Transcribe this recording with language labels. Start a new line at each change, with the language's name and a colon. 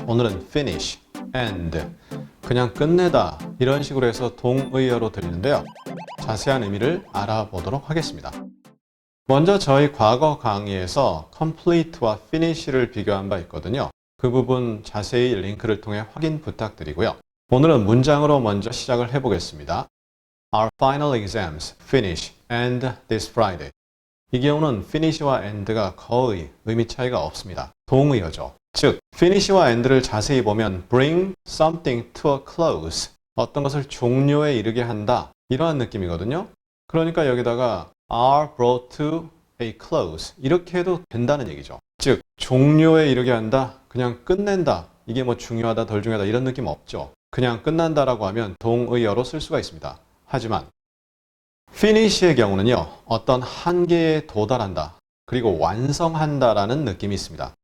Korean: 오늘은 finish, end, 그냥 끝내다 이런 식으로 해서 동의어로 들리는데요. 자세한 의미를 알아보도록 하겠습니다. 먼저 저희 과거 강의에서 complete와 finish를 비교한 바 있거든요. 그 부분 자세히 링크를 통해 확인 부탁드리고요. 오늘은 문장으로 먼저 시작을 해보겠습니다.
English: Our final exams finish end this Friday.
Korean: 이 경우는 finish와 end가 거의 의미 차이가 없습니다. 동의어죠. 즉, finish와 end를 자세히 보면 bring something to a close. 어떤 것을 종료에 이르게 한다. 이러한 느낌이거든요. 그러니까 여기다가 are brought to a close. 이렇게 해도 된다는 얘기죠. 즉, 종료에 이르게 한다. 그냥 끝낸다. 이게 뭐 중요하다, 덜 중요하다 이런 느낌 없죠. 그냥 끝난다라고 하면 동의어로 쓸 수가 있습니다. 하지만 finish의 경우는요, 어떤 한계에 도달한다, 그리고 완성한다라는 느낌이 있습니다.